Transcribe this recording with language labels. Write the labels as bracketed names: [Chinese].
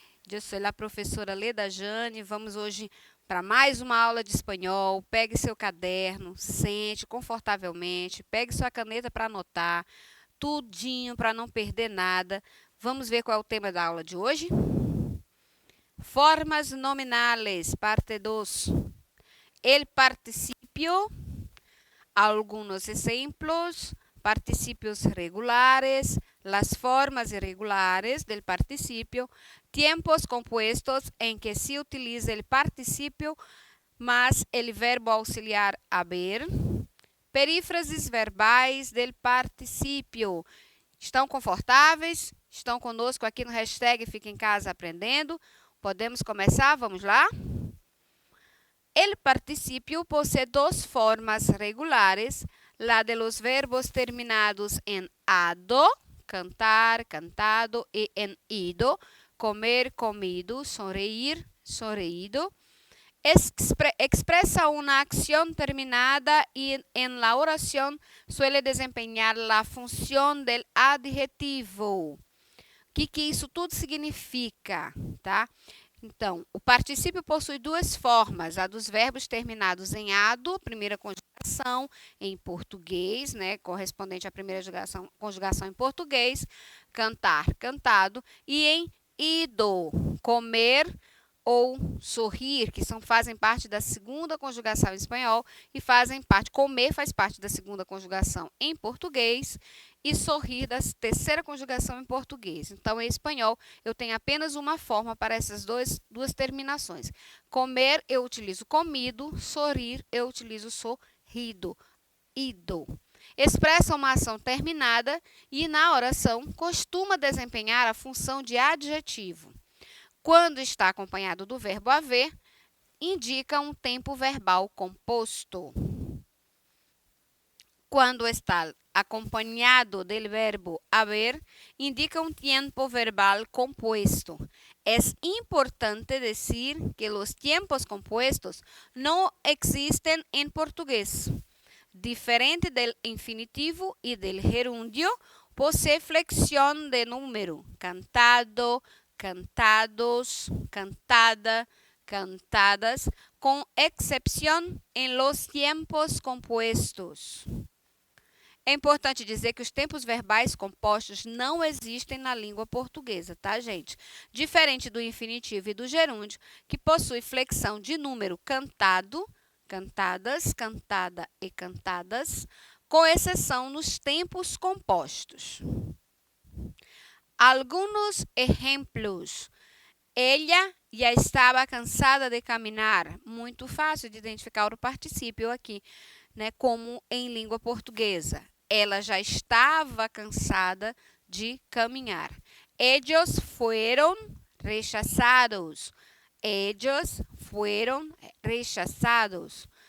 [Portuguese] Eu sou a professora Leda Jane. Vamos hoje para mais uma aula de espanhol. Pegue seu caderno, sente confortavelmente, pegue sua caneta para anotar, tudinho para não perder nada. Vamos ver qual é o tema da aula de hoje? [Spanish] Formas nominales, parte 2. El participio, algunos ejemplos, participios regulares, las formas irregulares del participio, tiempos compuestos en que se utiliza el participio más el verbo auxiliar haber, perífrases verbais del participio. [Portuguese] Estão confortáveis? Estão conosco aqui no hashtag Fica em Casa Aprendendo? Podemos começar? Vamos lá? [Spanish] El participio posee dos formas regulares, la de los verbos terminados en ado, cantar, cantado, y en ido, comer, comido, sonreír, sonreído. Expresa una acción terminada y en la oración suele desempeñar la función del adjetivo. [Portuguese] O que isso tudo significa, tá? Então, o particípio possui duas formas, a dos verbos terminados em ado, primeira conjugação em português, né, correspondente à primeira conjugação em português, cantar, cantado, e em ido, comer ou sorrir, que fazem parte da segunda conjugação em espanhol e comer faz parte da segunda conjugação em português e sorrir da terceira conjugação em português. Então, em espanhol, eu tenho apenas uma forma para essas duas terminações. Comer, eu utilizo comido, sorrir, eu utilizo sorrido, ido. Expressa uma ação terminada e, na oração, costuma desempenhar a função de adjetivo. Quando está acompanhado do verbo haver, indica um tempo verbal composto. [Spanish] Quando está acompañado del verbo haber, indica un tiempo verbal compuesto. Es importante decir que los tiempos compuestos no existen en portugués. Diferente del infinitivo y del gerundio, posee flexión de número. Cantado, cantados, cantada, cantadas, con excepción en los tiempos compuestos. [Portuguese] É importante dizer que os tempos verbais compostos não existem na língua portuguesa, tá, gente? Diferente do infinitivo e do gerúndio, que possui flexão de número cantado, cantadas, cantada e cantadas, com exceção nos tempos compostos. Alguns exemplos. Ella já estava cansada de caminhar. Muito fácil de identificar o particípio aqui, né, como em língua portuguesa. Ela já estava cansada de caminhar. [Spanish] Ellos fueron rechazados. Ellos fueron rechazados.